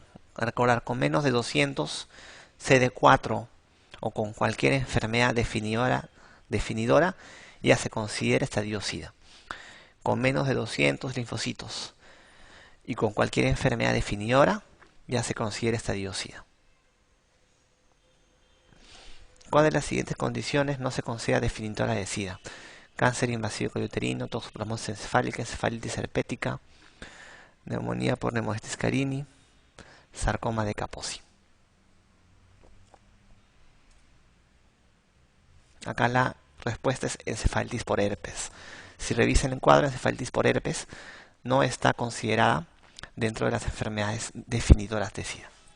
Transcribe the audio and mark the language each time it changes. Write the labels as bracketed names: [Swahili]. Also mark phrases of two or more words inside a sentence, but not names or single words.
[Spanish] Recordar, con menos de 200 CD4 o con cualquier enfermedad definidora ya se considera estadio SIDA. Con menos de 200 linfocitos y con cualquier enfermedad definidora ya se considera estadio SIDA. ¿Cuál de las siguientes condiciones no se considera definidora de SIDA? Cáncer invasivo coyuterino, toxoplasmosis encefálica, encefalitis herpética, neumonía por Pneumocystis carini, sarcoma de Kaposi. Acá la respuesta es encefalitis por herpes. Si revisan el cuadro, encefalitis por herpes no está considerada dentro de las enfermedades definidoras de SIDA.